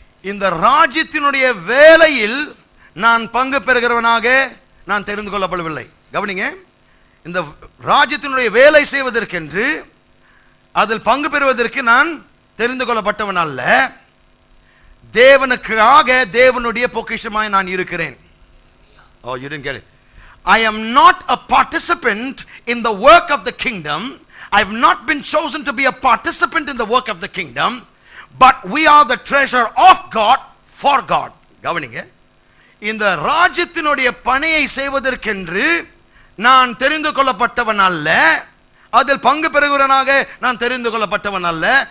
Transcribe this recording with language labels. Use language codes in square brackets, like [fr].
[ta] இந்த ராஜ்யத்தினுடைய வேலையில் நான் பங்கு பெறுகிறவனாக நான் தெரிந்து கொள்ளப்படவில்லை. கவனிங்க, இந்த ராஜ்யத்தினுடைய வேலை செய்வதற்கென்று, அதில் பங்கு பெறுவதற்கு நான் தெரிந்து கொள்ளப்பட்டவன் அல்ல. தேவனுக்காக தேவனுடைய பொக்கிஷமாய் நான் இருக்கிறேன். [en] Oh, you didn't get it. I am not a participant in the work of the kingdom. I have not been chosen to be a participant in the work of the kingdom, but we are the treasure of God for God. [ta] கவனிங்க, இந்த ராஜ்யத்தினுடைய பணியை செய்வதற்கென்று நான் தெரிந்து கொள்ளப்பட்டவன் அல்ல, அதில் பங்கு பெறுகிறவனாக நான் தெரிந்து கொள்ளப்பட்டவன் அல்ல.